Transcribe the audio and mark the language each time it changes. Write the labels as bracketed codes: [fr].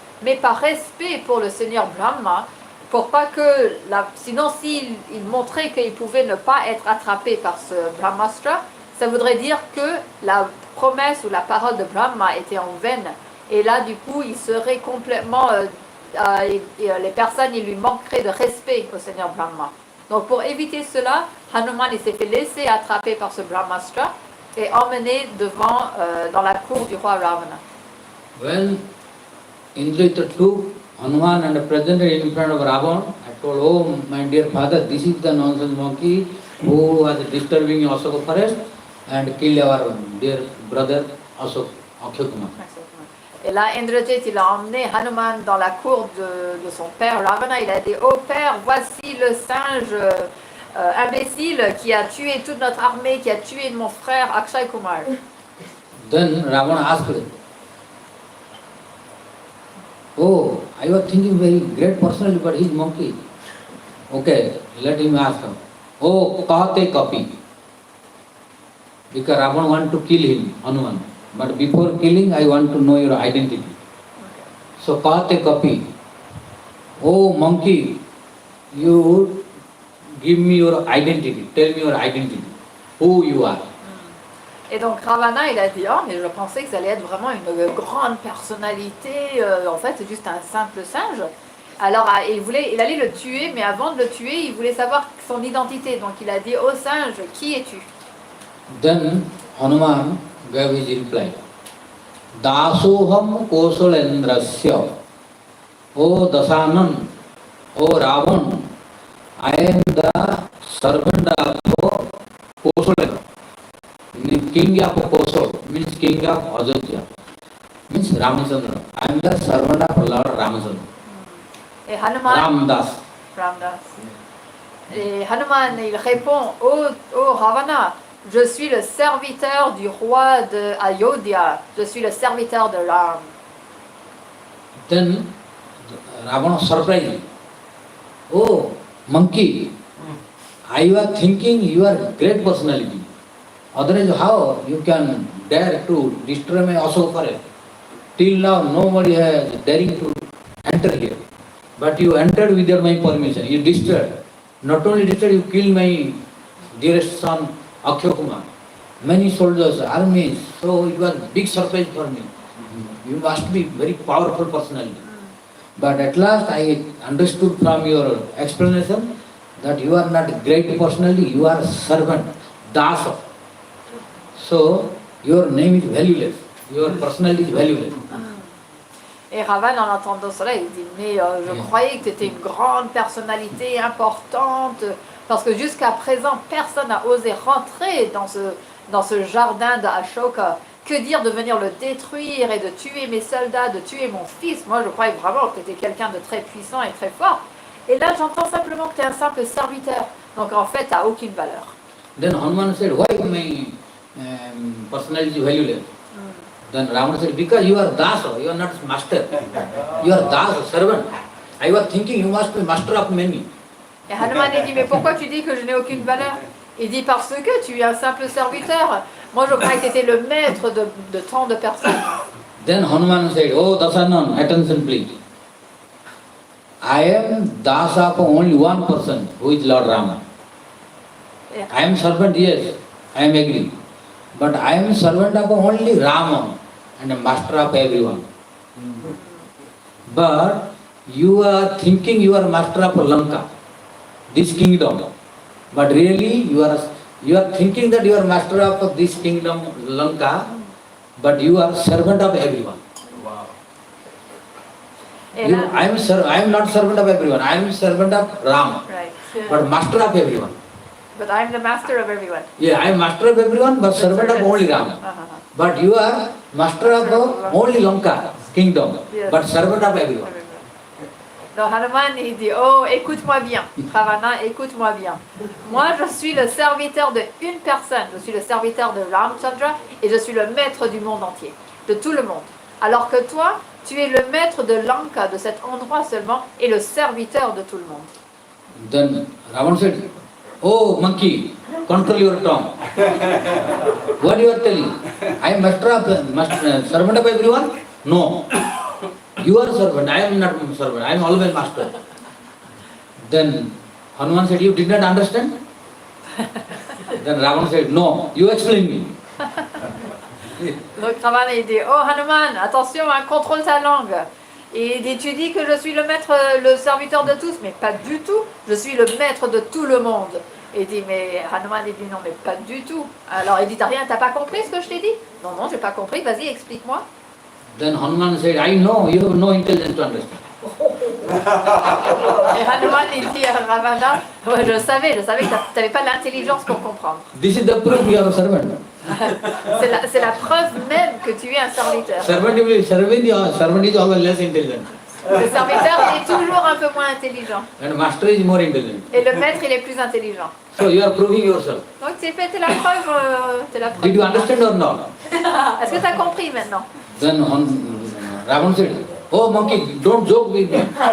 [fr] Mais par respect pour le Seigneur Brahma, pour pas que, sinon s'il montrait qu'il pouvait ne pas être attrapé par ce Brahmastra, ça voudrait dire que la promesse ou la parole de Brahma était en vaine. Et là, du coup, il serait complètement, les personnes, il lui manquerait de respect au Seigneur Brahma. Donc pour éviter cela, Hanuman il s'est fait laisser attraper par ce Brahmastra et emmené devant, dans la cour du roi Ravana. [en] When Indrajita took Hanuman and presented in front of Ravana, I told, oh my dear father, this is the nonsense monkey who was disturbing Ashoka forest and killed our dear brother Akshay Kumar. [fr] Et là, Indrajit, il a emmené Hanuman dans la cour de son père Ravana. Il a dit, oh père, voici le singe imbécile qui a tué toute notre armée, qui a tué mon frère Akshay Kumar. [en] Then Ravana asked, oh, I was thinking very great personality, but he's monkey. Okay, let him ask him. [sa] Oh, kahate kapi. [en] Because Ravana want to kill him, Hanuman. But before killing, I want to know your identity. So [sa] kahate kapi. [en] Oh, monkey, you give me your identity. Tell me your identity. Who you are. [fr] Et donc Ravana, il a dit, oh, mais je pensais que ça allait être vraiment une grande personnalité. En fait, c'est juste un simple singe. Alors, il allait le tuer, mais avant de le tuer, il voulait savoir son identité. Donc il a dit, oh singe, qui es-tu? [en] Then Hanuman gave his reply. [sa] Dasoham Kosalendrasya. [en] O Dasanan, O Ravan, I am the servant of Kosalendra. King of Kosal means king of Ajodhya, means Ramachandra. I am the servant of Lord Ramachandra. [fr] Et Hanuman, Ramdas. Et Hanuman, il répond, oh Ravana, je suis le serviteur du roi de Ayodhya, je suis le serviteur de Ram. [en] Then Ravana surprised. Oh, monkey, I was thinking you are a great personality. Otherwise, how you can dare to destroy my Ashoka forest? Till now, nobody has daring to enter here. But you entered without my permission. You destroyed. Not only destroyed, you killed my dearest son, Akshay Kumar. Many soldiers, armies. So it was a big surprise for me. You must be very powerful personality. But at last, I understood from your explanation that you are not a great personality. You are a servant, dasa. So, your name is valueless, your personality is valueless. [fr] Et Ravan, en entendant cela, il dit, mais je croyais que tu étais une grande personnalité importante, parce que jusqu'à présent, personne n'a osé rentrer dans ce jardin d'Ashoka. Que dire de venir le détruire et de tuer mes soldats, de tuer mon fils? Moi, je croyais vraiment que tu étais quelqu'un de très puissant et très fort. Et là, j'entends simplement que tu es un simple serviteur. Donc, en fait, tu n'as aucune valeur. [en] Then Hanuman said, why my personality is valueless? Then Ravana said, because you are dasa, you are not master. You are dasa, servant. I was thinking you must be master of many. [fr] Et Hanuman dit, mais pourquoi tu dis que je n'ai aucune valeur? Il dit, parce que tu es un simple serviteur. Moi, je croyais que tu étais le maître de tant de personnes. [en] Then Hanuman said, oh Dasanan, attention please. I am das of only one person, who is Lord Rama. I am servant, yes, I am agree. But I am servant of only Rama and a master of everyone. But you are thinking you are master of Lanka, this kingdom. But really you are thinking that you are master of this kingdom, Lanka, but you are servant of everyone. Wow. I am not servant of everyone. I am servant of Ram, Right. but master of everyone. But I am the master of everyone. Yeah, I am master of everyone, but servant of only Ram. But you are master of only Lanka kingdom, Yes. but servant of everyone. [fr] Donc Hanuman, il dit, oh, écoute-moi bien, Ravana, écoute-moi bien. Moi, je suis le serviteur de une personne, je suis le serviteur de Ramchandra et je suis le maître du monde entier, de tout le monde. Alors que toi, tu es le maître de Lanka, de cet endroit seulement, et le serviteur de tout le monde. [en] Then Ravan said, oh monkey, control your tongue. What you are telling? I am servant of everyone? No. You are servant, I am not servant, I am always master. Then Hanuman said, you did not understand? Then Ravan said, no, you explain me. [fr] Donc Ravana, il dit, oh Hanuman, attention, contrôle ta langue. Et il dit, tu dis que je suis le maître, le serviteur de tous, mais pas du tout. Je suis le maître de tout le monde. Et il dit, mais Hanuman, il dit, non, mais pas du tout. Alors il dit, t'as pas compris ce que je t'ai dit? Non, non, j'ai pas compris, vas-y, explique-moi. [en] Then Hanuman said, I know, you have no intelligence to understand. [fr] Et Hanuman, il dit à Ravana, ouais, je savais que tu n'avais pas l'intelligence pour comprendre. [en] This is the proof you are a servant. [fr] C'est la preuve même que tu es un serviteur. [en] Servant is always less intelligent. [fr] Le serviteur, il est toujours un peu moins intelligent. [en] And master is more intelligent. [fr] Et le maître, il est plus intelligent. [en] So you are proving yourself. [fr] Donc t'es la preuve. [en] Did you understand or not? [fr] Est-ce que tu as compris maintenant? [en] Then Ravan said, oh monkey, don't joke with me.